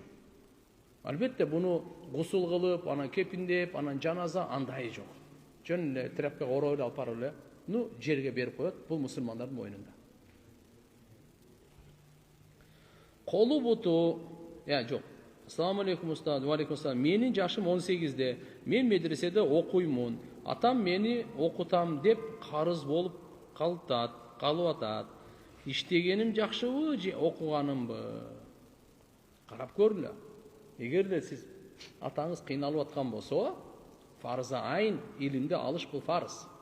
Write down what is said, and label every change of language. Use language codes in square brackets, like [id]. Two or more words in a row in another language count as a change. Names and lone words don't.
[ky] Албетте буну гусул кылып, анан кепиндеп, анан жаназа андай жок. Жөн эле тряпкага ороп алып барып эле, жерге берип коет, бул мусулмандардын мойнунда. Колу буту, жок. [ar] السلام عليكم أستاذ وعليكم السلام. [ky] Менин жашым 18-де. Мен медреседе окуймун. Атам мени окутам деп карыз болуп калып атат. Иштегеним жакшыбы же окуганымбы? Карап көрүлө. Эгерде сиз атаңыз кыйналып аткан болсо, [ar] فرض عين [ky] илимди алыш бул фарз.